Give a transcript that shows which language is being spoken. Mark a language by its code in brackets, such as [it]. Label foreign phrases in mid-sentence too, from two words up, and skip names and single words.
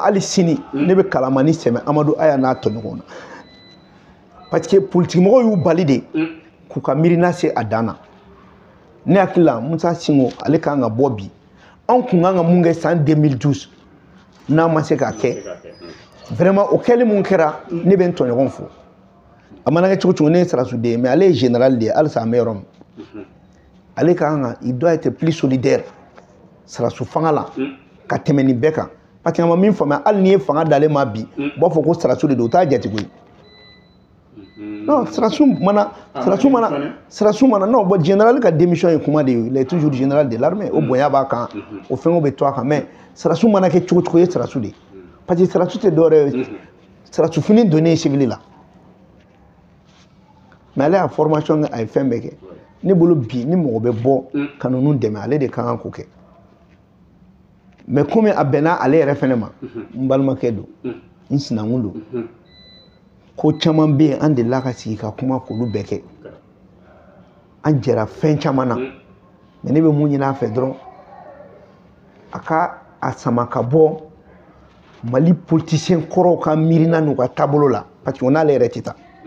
[bm] hali sini ne bɛ kalamani sɛmɛ Amadu Aya n'a tɔɲɔgɔnw na parce que politique mɔgɔw y'u bali de k'u ka miirina se a dan na ne hakili la Musa Singo ale kan ka bɔ bi anw kun kan ka mun kɛ san 2012 n'a ma se k'a kɛ vraiment o kɛli mun kɛra ne bɛ n tɔɲɔgɔn fo a mana kɛ cogo cogo ne ye Sarasuden ye mais ale ye général de ye halisa an bɛ yɔrɔ min ale kan ka [fr] il doit être plus solidaire [bm] Sarasu fanga la ka tɛmɛ nin bɛɛ kan parce que a ma min faamuya hali n'i ye fanga d'ale ma bi u b'a fɔ ko Sarasu de don o t'a jate koyi non Sarasu mana non bon général ka démission ye kuma de ye [fr] il est toujours général de l'armée [bm] o bonya b'a kan o fɛnw bɛ to a kan mais Sarasu mana kɛ cogo cogo ye Sarasu de parce que Sarasu tɛ dɔwɛrɛ ye Sarasu fini donnen civil la mais ale a formation kɛ a ye fɛn bɛɛ kɛ ne bolo bi ni mɔgɔ bɛ bɔ ka ninnu dɛmɛ ale de kan ka ko kɛ mais comme a bɛnna ale yɛrɛ fɛnɛ ma n balimakɛ don n sinankun don ko caman bɛ yen an delila ka sigi ka kuma k'olu bɛɛ kɛ an jɛra fɛn caman na mais ne bɛ mun ɲini a fɛ dɔrɔn a ka a sama ka bɔ Mali politicien kɔrɔw ka miirina n'u ka taabolo la parce que o n'ale yɛrɛ tɛ taa